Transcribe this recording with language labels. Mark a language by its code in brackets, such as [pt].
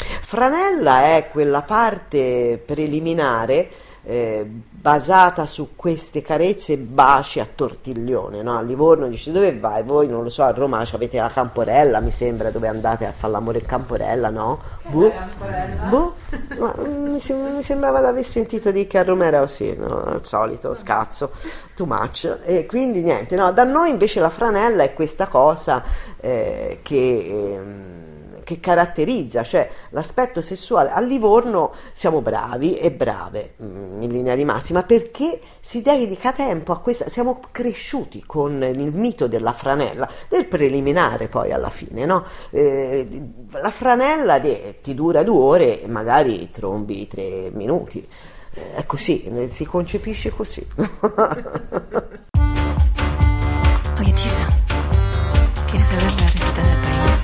[it] Franella è quella parte preliminare basata su queste carezze e baci a tortiglione, no? A Livorno dice: dove vai? Voi non lo so, a Roma avete la Camporella, mi sembra, dove andate a fare l'amore in Camporella, no? Camporella? mi sembrava di aver sentito di che a Roma era così, no? Al solito, scazzo, [en] too much. [it] E quindi niente, no? Da noi invece la franella è questa cosa che caratterizza, cioè l'aspetto sessuale. A Livorno siamo bravi e brave in linea di massima perché si dedica tempo a questa, siamo cresciuti con il mito della franella, del preliminare poi alla fine, no? La franella ti dura 2 ore e magari trombi 3 minuti, è così, si concepisce così. [es] Oye chica, ¿quieres saber la receta del pay?